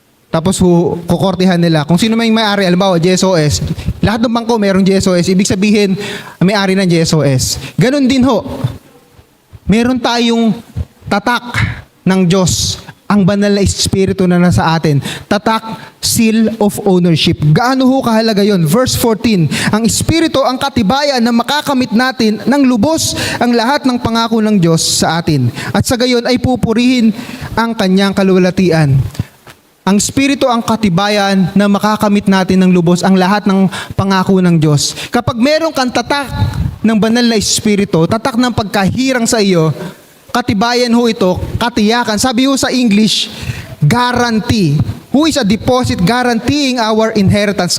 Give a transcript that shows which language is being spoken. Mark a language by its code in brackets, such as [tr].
[tl] Tapos kukortihan nila. Kung sino may may-ari, alimbawa, GSOS. Lahat ng bangko merong GSOS. Ibig sabihin, may-ari ng GSOS. Ganon din ho. Meron tayong tatak ng Diyos, ang banal na Espiritu na nasa atin. [en] Tatak, seal of ownership. [tl] Gaano ho kahalaga yon? Verse 14, ang Espiritu ang katibayan na makakamit natin ng lubos ang lahat ng pangako ng Diyos sa atin. At sa gayon ay pupurihin ang kanyang kaluwalhatian. Ang Espiritu ang katibayan na makakamit natin ng lubos ang lahat ng pangako ng Diyos. Kapag meron kang tatak ng banal na Espiritu, tatak ng pagkahirang sa iyo, katibayan ho ito, katiyakan. Sabi ho sa English, guarantee. [en] Who is a deposit guaranteeing our inheritance?